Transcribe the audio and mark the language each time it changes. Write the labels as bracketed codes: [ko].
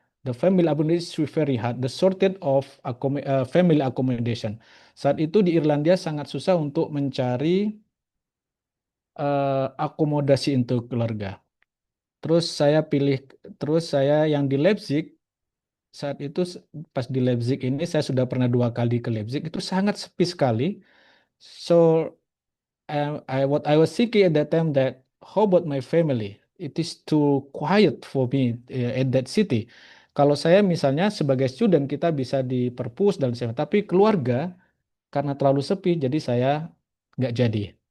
[en] The family accommodation is very hard. The shortage of family accommodation. [id] Saat itu di Irlandia sangat susah untuk mencari akomodasi untuk keluarga. Terus saya pilih, terus saya yang di Leipzig, saat itu pas di Leipzig ini saya sudah pernah 2 kali ke Leipzig, itu sangat sepi sekali. [en] So what I was thinking at that time that how about my family? It is too quiet for me at that city. [id] Kalau saya misalnya sebagai student kita bisa di perpus dan sebagainya, tapi keluarga karena terlalu sepi jadi saya nggak jadi.